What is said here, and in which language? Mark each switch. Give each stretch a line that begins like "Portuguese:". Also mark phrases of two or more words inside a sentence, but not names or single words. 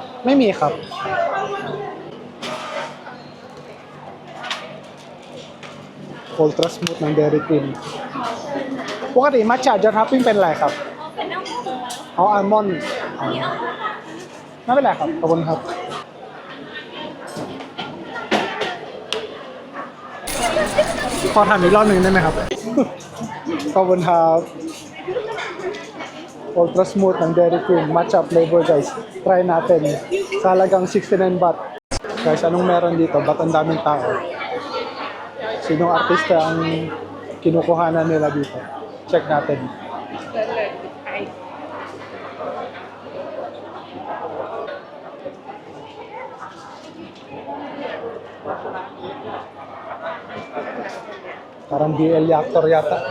Thai: ไม่มีครับ Ultra Smooth ng Dairy Queen ปกติมัทฉะจะท็อปปิ้งเป็นอะไรครับ อ๋อเป็นอัลมอนด์ เอาอัลมอนด์ อันนี้อัลมอนด์ค่ะ ไม่เป็นไรครับ ขอบคุณครับ ขอถามอีกรอบหนึ่งได้ไหมครับ ขอบคุณครับ
Filipino: Ultra Smooth ng Dairy Queen Matcha flavor guys. Try natin. Sa halagang 69 baht. Guys, anong meron dito? Ba't ang daming tao? Sinong artista ang kinukuhanan nila dito? Check natin. Parang BL actor yata.